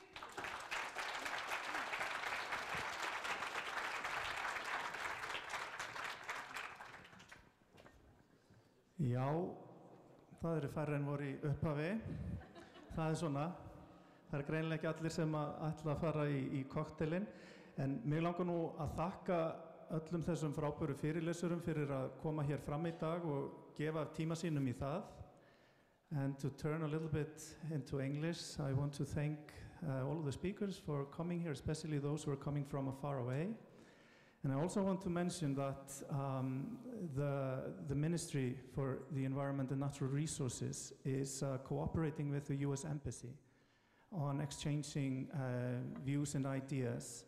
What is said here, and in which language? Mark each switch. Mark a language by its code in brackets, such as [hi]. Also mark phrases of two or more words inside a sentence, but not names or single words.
[is] Já, það eru færri en voru í upphafi. Það er svona. Það er greinilega ekki allir sem ætla að fara í kokteilinn. En mig langar nú að þakka öllum þessum frábæru fyrirlesurum fyrir að koma hér fram í dag og gefa tíma sínum í það. [en] And to turn a little bit into English, I want to thank all of the speakers for coming here, especially those who are coming from far away. And I also want to mention that the Ministry for the Environment and Natural Resources is cooperating with the US Embassy on exchanging views and ideas.